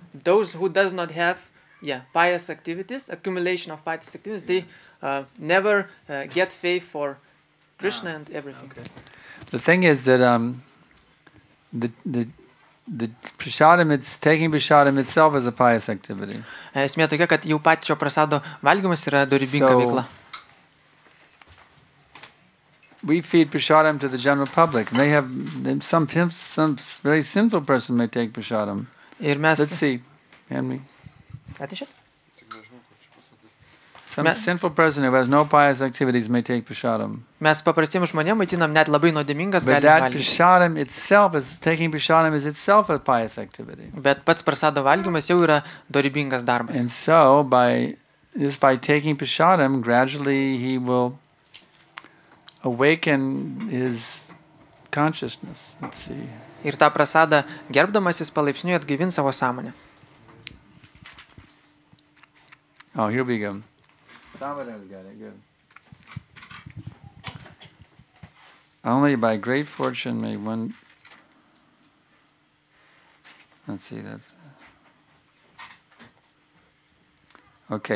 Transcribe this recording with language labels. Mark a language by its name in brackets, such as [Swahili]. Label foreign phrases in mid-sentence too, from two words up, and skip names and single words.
[English] those who does not have pious activities, accumulation of pious activities, they never get faith for Krishna and everything. Okay. The thing is that the prasadam, taking prasadam itself is a pious activity. [Lithuanian] Esmė tokia, kad jau pačio prasado valgymas yra dorybinga veikla. [English] We feed prasadam to the general public. They have some very sinful person may take prasadam. Let's see, Henry. Some sinful person who has no pious activities may take prasadam. [Lithuanian] Mes paprastiems žmonėms maitinam net labai nuodėmingas [English] But [Lithuanian] gali [English] that [Lithuanian] valgyti. [English] prasadam itself taking prasadam is itself a pious activity. [Lithuanian] Bet pats prasado valgymas jau yra dorybingas darbas. [English] And so by taking prasadam, gradually he will awaken his consciousness. Let's see. [Lithuanian] Ir tą prasadą gerbdamas jis palaipsniui atgaivins savo sąmonę. [English] Oh, here we go. Somebody's got it. Good. Only by great fortune may one. Let's see. That's okay.